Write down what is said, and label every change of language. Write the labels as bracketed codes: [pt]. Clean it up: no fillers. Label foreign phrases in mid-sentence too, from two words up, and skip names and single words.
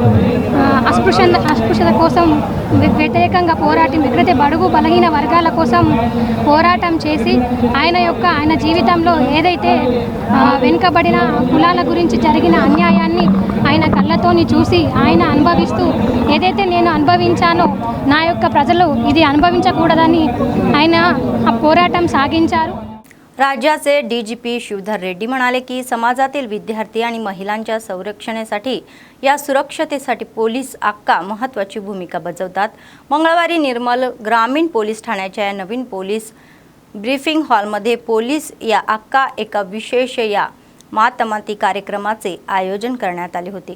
[te] అస్పృశ్యత కోసం వ్యతిరేకంగా పోరాటం, ఎక్కడైతే బడుగు బలహీన వర్గాల కోసం పోరాటం చేసి ఆయన జీవితంలో ఏదైతే వెనుకబడిన కులాల గురించి జరిగిన అన్యాయాన్ని ఆయన కళ్ళతోని చూసి ఆయన అనుభవిస్తూ ఏదైతే నేను అనుభవించానో నా యొక్క प्रजलू ఇది అనుభవించకూడదని ఆయన ఆ పోరాటం సాగించారు. [mr] राज्याचे डीजीपी शिवधर रेड्डी म्हणाले की समाजातील विद्यार्थी आणि महिलांच्या संरक्षणासाठी या सुरक्षतेसाठी पोलीस आक्का महत्त्वाची भूमिका बजावतात. मंगळवारी निर्मल ग्रामीण पोलीस ठाण्याच्या या नवीन पोलीस ब्रीफिंग हॉलमध्ये पोलीस या आक्का एका विशेष या मातमाती कार्यक्रमाचे आयोजन करण्यात आले होते.